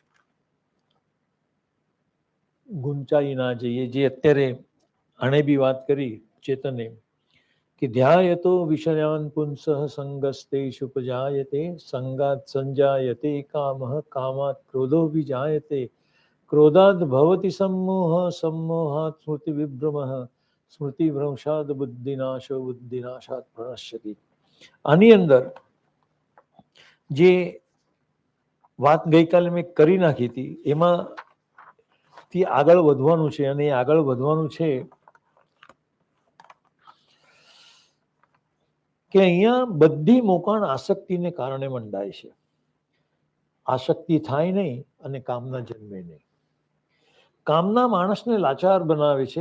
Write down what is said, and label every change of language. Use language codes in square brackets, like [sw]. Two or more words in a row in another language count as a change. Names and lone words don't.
[gu] ગુંચાઈ ના જઈએ જે અત્યારે આણે બી વાત કરી ચેતને કે ધ્યાયતો [sa] વિષયાન પુંસઃ સંગસ્તેષુ ઉપજાયતે સંગાત સંજાયતે કામઃ કામાત ક્રોધો વિજાયતે ક્રોધાદ ભવતિ सम्मोह सम्मोहात् स्मृति विभ्रमः स्मृति भ्रंशाद बुद्धिनाशो बुद्धिनाशात् प्रणश्यति [gu] આની અંદર જે વાત ગઈકાલે મેં કરી નાખી હતી એમાં થી આગળ વધવાનું છે અને આગળ વધવાનું છે કે અહીંયા બધી મોકાણ આસક્તિને કારણે મંડાય છે આસક્તિ થાય નહીં અને કામના જન્મે નહીં કામના માણસને લાચાર બનાવે છે.